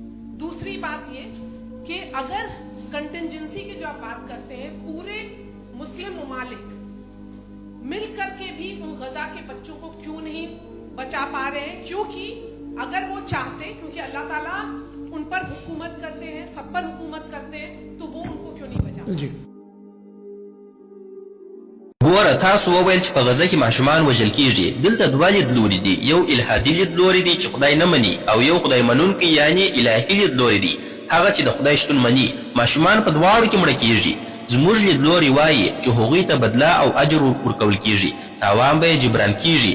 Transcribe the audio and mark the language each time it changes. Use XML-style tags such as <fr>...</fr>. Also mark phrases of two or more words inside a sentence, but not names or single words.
<ur>دوسری بات یہ کہ اگر کنٹیجنسی کی جو آپ بات کرتے ہیں، پورے مسلم ممالک مل کرکے بھی ان غزہ کے بچوں کو کیوں نہیں بچا پا رہے ہیں? کیونکہ اگر وہ چاہتے، کیونکہ اللہ تعالیٰ ان پر حکومت کرتے ہیں، سب پر حکومت کرتے ہیں، تو وہ ان کو کیوں نہیں بچا?</ur> <ps>ګورئ ګوره تاسو وویل چې په غزه کې ماشومان وژل کیږي. دلته دوه لیدلوري دي، یو الهادي لیدلوری دی چې خدای نه مني، او یو خدای منونکی یعنی الهي لیدلوری دی، هغه چې د خدای شتون مني. ماشومان په دواړو کې مړه کیږي. زموږ لیدلوري وایي چې هغوی ته بدله او اجر ورکول کیږي، تاوان به یې جبران کیږي.</ps>